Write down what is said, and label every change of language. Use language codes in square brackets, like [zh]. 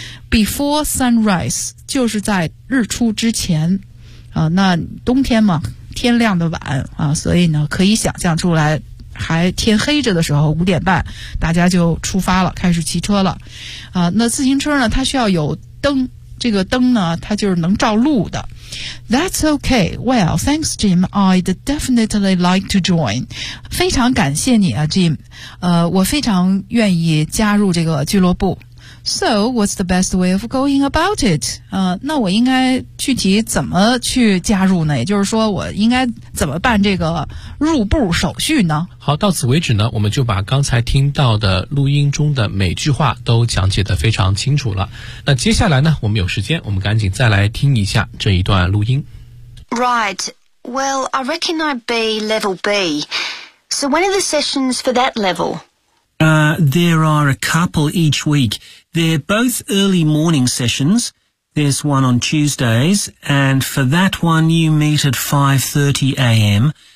[zh] Before sunrise 就是在日出之前那冬天嘛，天亮的晚所以呢可以想象出来，还天黑着的时候五点半大家就出发了，开始骑车了那自行车呢它需要有灯，这个灯呢它就是能照路的。 [en] That's okay. Well, thanks Jim. I'd definitely like to join. [zh] 非常感谢你啊 Jim, 我非常愿意加入这个俱乐部。 [en] So, what's the best way of going about it? [zh] 那我应该具体怎么去加入呢？也就是说，我应该怎么办这个入部手续呢？好，到此为止呢，我们就把刚才听到的录音中的每句话都讲解得非常清楚了。那接下来呢，我们有时间，我们赶紧再来听一下这一段录音。 [en] Right. Well, I reckon I'd be level B. So, when are the sessions for that level? There are a couple each week. They're both early morning sessions. There's one on Tuesdays, and for that one you meet at 5:30 a.m.